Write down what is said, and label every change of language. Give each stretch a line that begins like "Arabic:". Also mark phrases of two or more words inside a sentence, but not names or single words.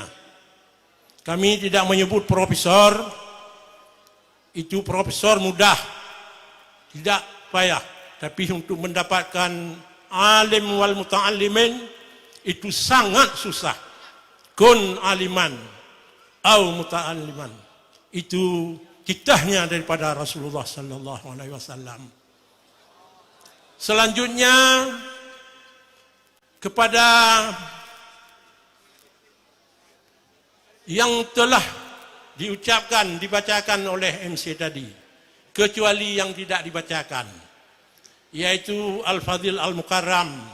Malay: Kami tidak menyebut profesor, itu profesor mudah, tidak payah, tapi untuk mendapatkan
Arabic: عالم والمتعلمين
Malay: itu sangat susah.
Arabic: كن عالما أو متعلما,
Malay: itu kitahnya daripada Rasulullah
Arabic: صلى الله عليه وسلم.
Malay: Selanjutnya kepada yang telah diucapkan, dibacakan oleh MC tadi, kecuali yang tidak dibacakan, yaitu
Arabic: الفاضل المكرم,